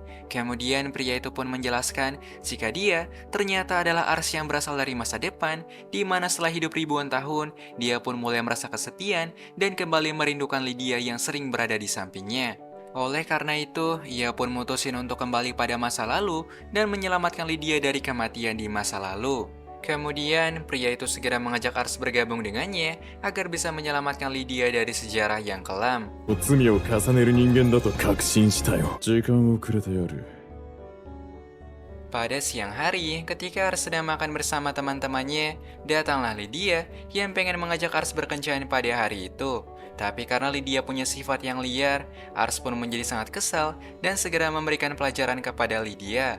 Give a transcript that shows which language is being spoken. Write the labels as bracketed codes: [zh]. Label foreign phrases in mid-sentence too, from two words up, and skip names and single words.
[id] Kemudian pria itu pun menjelaskan jika dia ternyata adalah Ars yang berasal dari masa depan, di mana setelah hidup ribuan tahun, dia pun mulai merasa kesepian dan kembali merindukan Lydia yang sering berada di sampingnya. Oleh karena itu, ia pun mutusin untuk kembali pada masa lalu dan menyelamatkan Lydia dari kematian di masa lalu. Kemudian, pria itu segera mengajak Ars bergabung dengannya agar bisa menyelamatkan Lydia dari sejarah yang kelam. [ja] 罪を重ねる人間だと確信したよ。時間をくれた夜。 [id] Pada siang hari, ketika Ars sedang makan bersama teman-temannya, datanglah Lydia yang pengen mengajak Ars berkencan pada hari itu. Tapi karena Lydia punya sifat yang liar, Ars pun menjadi sangat kesal dan segera memberikan pelajaran kepada Lydia.